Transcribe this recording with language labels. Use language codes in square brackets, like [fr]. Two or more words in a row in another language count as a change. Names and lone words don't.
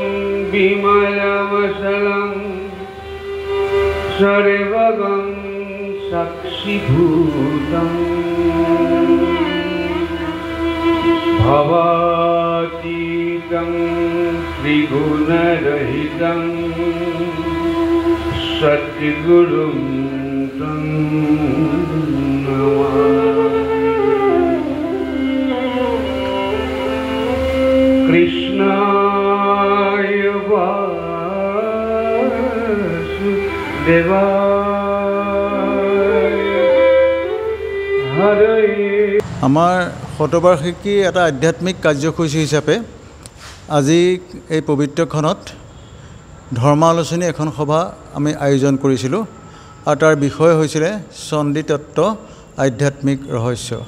[sa] विमलमचलं सर्वगं साक्षिभूतम् भवातीतं त्रिगुणरहितं सद्गुरुं तं नमामि। कृष्णाय দেবায় হৰয়ে। [as] আমাৰ শতবাৰ্ষিকী এটা আধ্যাত্মিক কাৰ্যসূচী হিচাপে আজি এই পবিত্ৰখনত ধৰ্মালোচনী এখন সভা আমি আয়োজন কৰিছিলোঁ আৰু তাৰ বিষয় হৈছিলে চণ্ডী তত্ত্ব আধ্যাত্মিক ৰহস্য।